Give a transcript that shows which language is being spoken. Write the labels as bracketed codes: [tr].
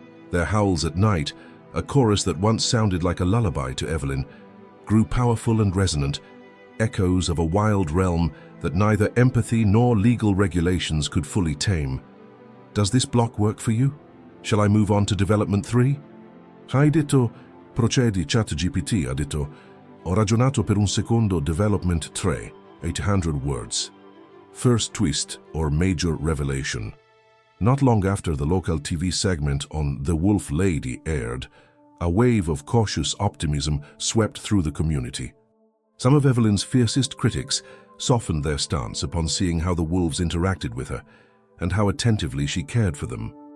[en] Their howls at night, a chorus that once sounded like a lullaby to Evelyn, grew powerful and resonant, echoes of a wild realm that neither empathy nor legal regulations could fully tame. Does this block work for you? Shall I move on to development 3? [it] Hai detto, procedi ChatGPT ha detto, ho ragionato per un secondo [en] development 3, 800 words. First twist or major revelation. Not long after the local TV segment on The Wolf Lady aired, a wave of cautious optimism swept through the community. Some of Evelyn's fiercest critics softened their stance upon seeing how the wolves interacted with her and how attentively she cared for them.